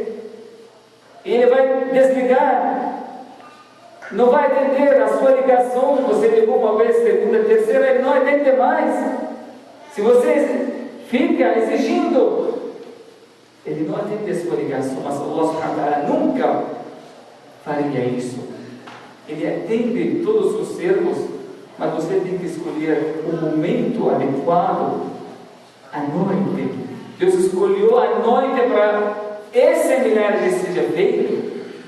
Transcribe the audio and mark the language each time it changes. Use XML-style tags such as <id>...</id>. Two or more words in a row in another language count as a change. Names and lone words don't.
<pt>Ele vai desligar, não vai atender a sua ligação. Você ligou uma vez, segunda, terceira, ele não atende mais. Se você fica exigindo, ele não atende a sua ligação, mas</pt> <ar>الله سبحانه وتعالى</ar> <pt>nunca faria isso. Ele atende todos os servos, mas você tem que escolher o momento adequado, à noite. Deus escolheu a noite para esse milagre seja feito.</pt>